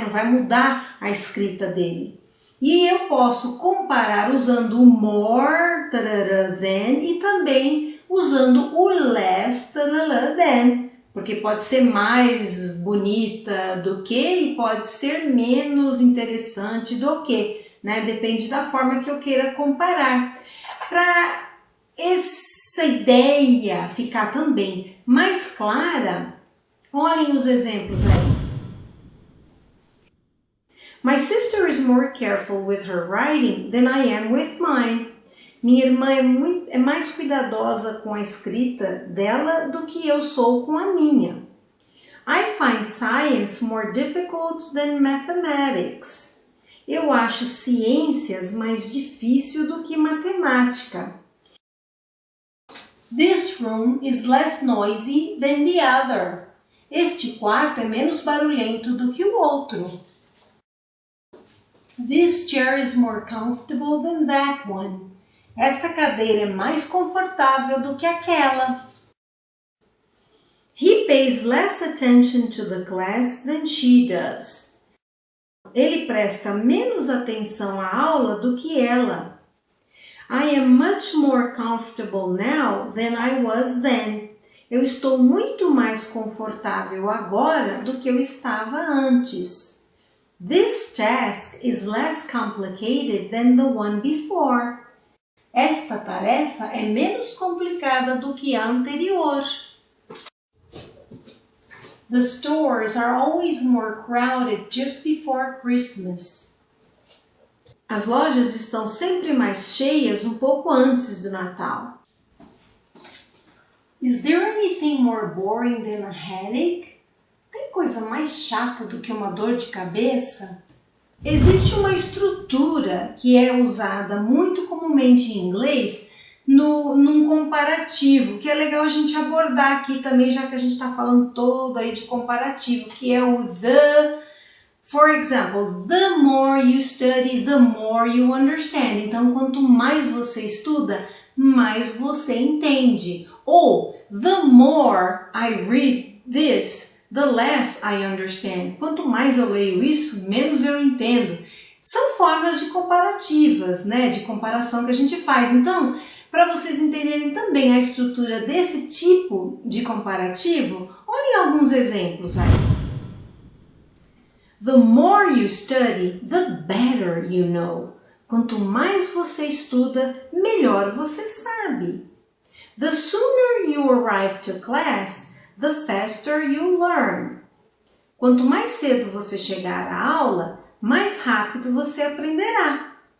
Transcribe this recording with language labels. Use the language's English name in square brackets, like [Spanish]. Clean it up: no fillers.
[Portuguese] Não vai mudar a escrita dele. E eu posso comparar usando o more than e também usando o less than, porque pode ser mais bonita do que e pode ser menos interessante do que, né? Depende da forma que eu queira comparar. Para essa ideia ficar também mais clara, olhem os exemplos aí. [English] My sister is more careful with her writing than I am with mine. [Portuguese] Minha irmã é mais cuidadosa com a escrita dela do que eu sou com a minha. [English] I find science more difficult than mathematics. [Portuguese] Eu acho ciências mais difícil do que matemática. [English] This room is less noisy than the other. [Portuguese] Este quarto é menos barulhento do que o outro. [English] This chair is more comfortable than that one. [Portuguese] Esta cadeira é mais confortável do que aquela. [English] He pays less attention to the class than she does. [Portuguese] Ele presta menos atenção à aula do que ela. [English] I am much more comfortable now than I was then. [Portuguese] Eu estou muito mais confortável agora do que eu estava antes. [English] This task is less complicated than the one before. [Portuguese] Esta tarefa é menos complicada do que a anterior. [English] The stores are always more crowded just before Christmas. [Portuguese] As lojas estão sempre mais cheias um pouco antes do Natal. [English] Is there anything more boring than a headache? [Portuguese] Tem coisa mais chata do que uma dor de cabeça? Existe uma estrutura que é usada muito comumente em inglês num comparativo, que é legal a gente abordar aqui também, já que a gente está falando todo aí de comparativo, que é o the. [English] For example, the more you study, the more you understand. [Portuguese] Então, quanto mais você estuda, mais você entende. Ou, [English] the more I read this, the less I understand. [Portuguese] Quanto mais eu leio isso, menos eu entendo. São formas de comparativas, né? De comparação que a gente faz. Então, para vocês entenderem também a estrutura desse tipo de comparativo, olhem alguns exemplos aí. [English] The more you study, the better you know. [Portuguese] Quanto mais você estuda, melhor você sabe. [English] The sooner you arrive to class, the faster you learn. [Portuguese] Quanto mais cedo você chegar à aula, mais rápido você aprenderá.